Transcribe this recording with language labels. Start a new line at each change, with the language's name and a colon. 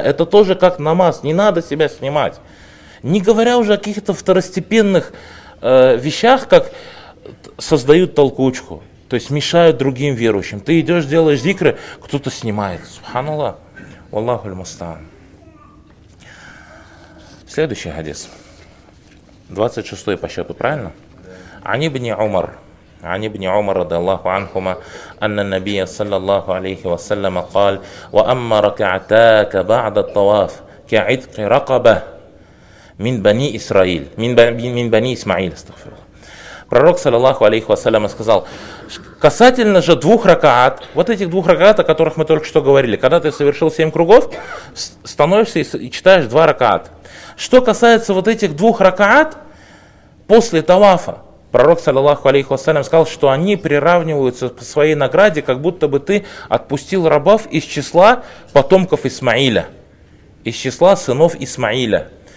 Russian: Это тоже как намаз. Не надо себя снимать. Не говоря уже о каких-то второстепенных вещах, как создают толкучку, то есть мешают другим верующим. Ты идешь, делаешь зикры, кто-то снимает. Субханаллах.
Arabic: Валлаху аль-мустаан.
Russian: Следующий хадис. 26-й по счету, правильно?
Arabic: Ани ибн Умар عن ابن عمر رضي الله عنهما أن النبي صلى الله عليه وسلم قال وأما ركعتاك بعد الطواف كعتق رقبة من بني إسرائيل من بني إسماعيل استغفر الله.
Russian: Пророк, саллаллаху алейхи вассалям, сказал, касательно же двух ракаат, вот этих двух ракаат, о которых мы только что говорили, когда ты совершил семь кругов, становишься и читаешь два ракаат. Что касается вот этих двух ракаат, после тавафа, пророк, саллаллаху алейхи вассалям, сказал, что они приравниваются к своей награде, как будто бы ты отпустил рабов из числа потомков Исмаиля, из числа сынов Исмаиля.